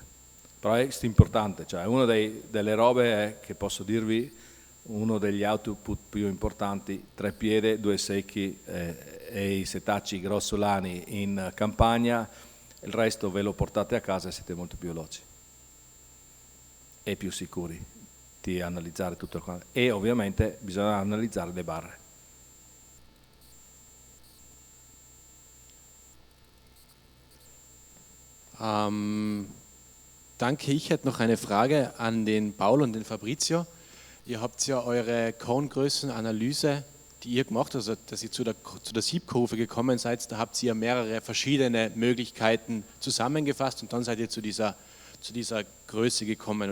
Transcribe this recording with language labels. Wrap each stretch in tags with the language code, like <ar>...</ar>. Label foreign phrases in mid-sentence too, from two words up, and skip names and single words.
<it>Però è importante, cioè una delle robe è che posso dirvi, uno degli output più importanti, trepiede, due secchi e i setacci grossolani in campagna, il resto ve lo portate a casa e siete molto più veloci e più sicuri di analizzare tutto il quadro. E ovviamente bisogna analizzare le barre.</it> <de>Danke, ich hätte noch eine Frage an den Paul und den Fabrizio. Ihr habt ja eure Korngrößenanalyse, die ihr gemacht habt, also dass ihr zu der Siebkurve gekommen seid, da habt ihr mehrere verschiedene Möglichkeiten zusammengefasst und dann seid ihr zu dieser Größe gekommen.</de>